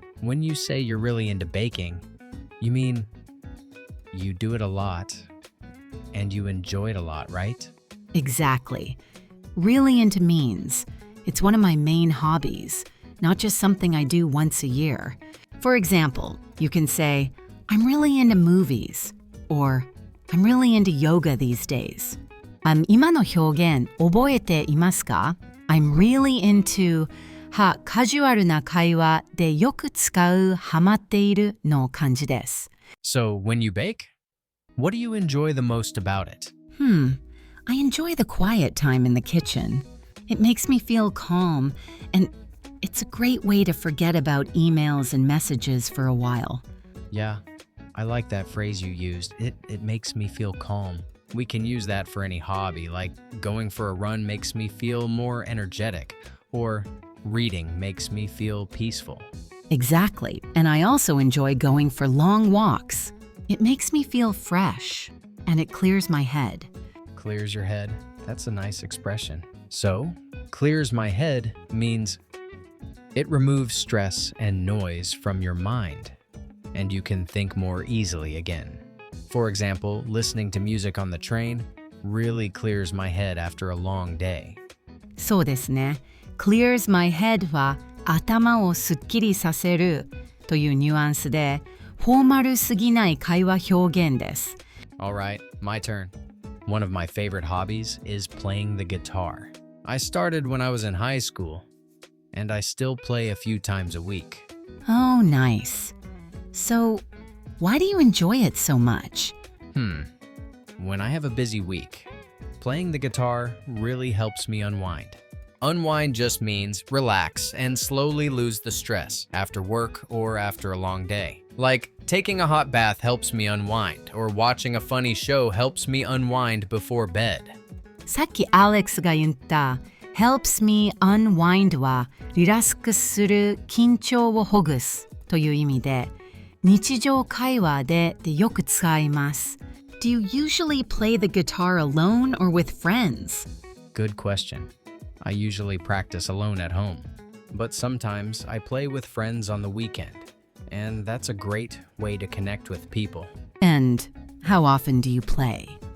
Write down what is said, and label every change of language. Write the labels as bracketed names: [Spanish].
[English] When you say you're really into baking, you mean you do it a lot and you enjoy it a lot, right? Exactly. Really into means it's one of my main hobbies, not just something I do once a year. For example, you can say, I'm really into movies, or I'm really into yoga these days. [Japanese] 今の表現覚えていますか? [English] I'm really into [Japanese] カジュアルな会話でよく使うハマっているの漢字です。 [English] So, when you bake, what do you enjoy the most about it? I enjoy the quiet time in the kitchen. It makes me feel calm, and it's a great way to forget about emails and messages for a while. Yeah, I like that phrase you used. It makes me feel calm. We can use that for any hobby, like going for a run makes me feel more energetic, or reading makes me feel peaceful. Exactly, and I also enjoy going for long walks. It makes me feel fresh, and it clears my head. Clears your head? That's a nice expression. So, clears my head means it removes stress and noise from your mind, and you can think more easily again. For example, listening to music on the train really clears my head after a long day. [Japanese] そうですね。 [English] clears my head [Japanese] は頭をすっきりさせるというニュアンスで、フォーマルすぎない会話表現です。 [English] Alright, my turn. One of my favorite hobbies is playing the guitar. I started when I was in high school, and I still play a few times a week. Oh, nice. So, why do you enjoy it so much? When I have a busy week, playing the guitar really helps me unwind. Unwind just means relax and slowly lose the stress after work or after a long day. Like, taking a hot bath helps me unwind, or watching a funny show helps me unwind before bed. [Japanese] さっき Alex が言った [English] helps me unwind [Japanese] はリラックスする緊張をほぐすという意味で日常会話でよく使います。 [English] Do you usually play the guitar alone or with friends? Good question. I usually practice alone at home, but sometimes I play with friends on the weekend, and that's a great way to connect with people. And how often do you play?